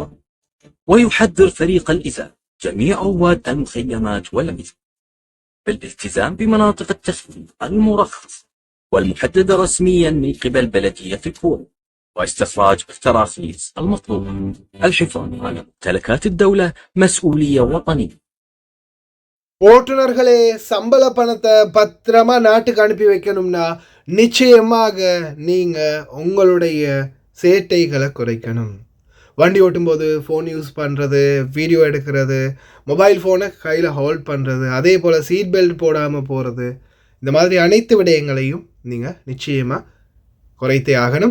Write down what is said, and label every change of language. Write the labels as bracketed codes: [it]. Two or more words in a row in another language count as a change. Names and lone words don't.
[ar] ويحذر فريق الإزالة جميع رواد المخيمات والعزب بالالتزام بمناطق التخييم المرخصة والمحددة رسميا من قبل بلدية الكويت، واستخراج التراخيص المطلوبة. الحفاظ على ممتلكات الدولة مسؤولية وطنية. [ta] ஓட்டுநர்களே, சம்பள பணத்தை பத்திரமா நாட்டுக்கு அனுப்பி வைக்கணும்னா நிச்சயமாக நீங்கள் உங்களுடைய சேட்டைகளை குறைக்கணும். வண்டி ஓட்டும்போது [en] phone use [ta] பண்ணுறது, வீடியோ எடுக்கிறது, [en] mobile phone [ta] கையில் ஹோல்ட் பண்ணுறது, அதே போல் [en] seat belt [ta] போடாமல் போகிறது, இந்த மாதிரி அனைத்து விடயங்களையும் நீங்கள் நிச்சயமாக குறைத்தே ஆகணும்.